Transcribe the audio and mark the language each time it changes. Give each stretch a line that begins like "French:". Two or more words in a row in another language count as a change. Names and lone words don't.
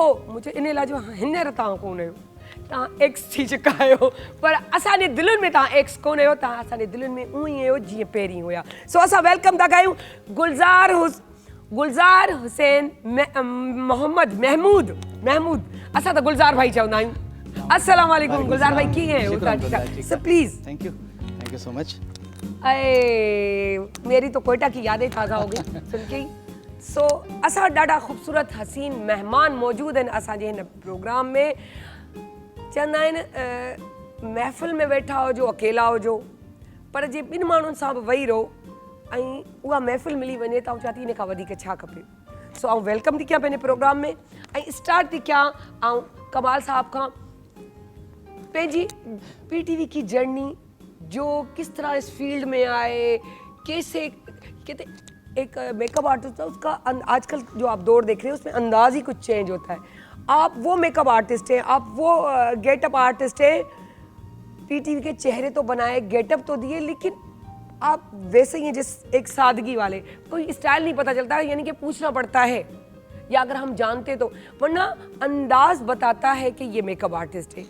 Sindhi: मूं चयो इन लाइ जो हींअर तव्हां कोन आहियो, तव्हां एक्स थी चुका आहियो, पर असांजे दिलनि में तव्हां एक्स कोन आहियो, तव्हां असांजे दिलनि में उअं ई आहियो जीअं पहिरीं हुया। सो असां वेलकम था कयूं गुलज़ार हुसैन मोहम्मद महमूद, असां त गुलज़ार भाई चवंदा आहियूं।
Arabic: السلام علیکم
Sindhi: गुलज़ार भाई, कीअं आहियो?
English: Sir please. Thank you so much.
Urdu: میری تو کوئٹہ کی یادیں تازہ ہو گئی سن کے ہی.
Sindhi: सो असां ॾाढा ख़ूबसूरत हसीन मेहमान मौजूद आहिनि असांजे हिन प्रोग्राम में। चवंदा आहिनि महफ़िल में वेठा हुजो अकेला हुजो, पर जे ॿिनि माण्हुनि सां बि वेही रहो ऐं उहा महफ़िल मिली वञे त चवां थी इन खां वधीक छा खपे। सो आउं वेलकम थी कयां पंहिंजे प्रोग्राम में ऐं स्टार्ट थी कयां ऐं कमाल साहब खां पंहिंजी
Urdu: PTV کی جرنی، جو کس طرح اس فیلڈ میں آئے، کیسے کہتے ایک
English: makeup artist
Urdu: ہے اس کا آج کل جو آپ دور دیکھ رہے ہیں اس میں انداز ہی کچھ چینج ہوتا ہے. آپ وہ
English: makeup artist
Urdu: ہیں، آپ وہ
English: getup artist
Urdu: ہیں، PTV کے چہرے تو بنائے، گیٹ اپ تو دیے، لیکن آپ ویسے ہی ہیں جس ایک سادگی والے، کوئی اسٹائل نہیں پتا چلتا، یعنی کہ پوچھنا پڑتا ہے، یا اگر ہم جانتے تو، ورنہ انداز بتاتا ہے کہ یہ
English: makeup artist
Urdu: ہے.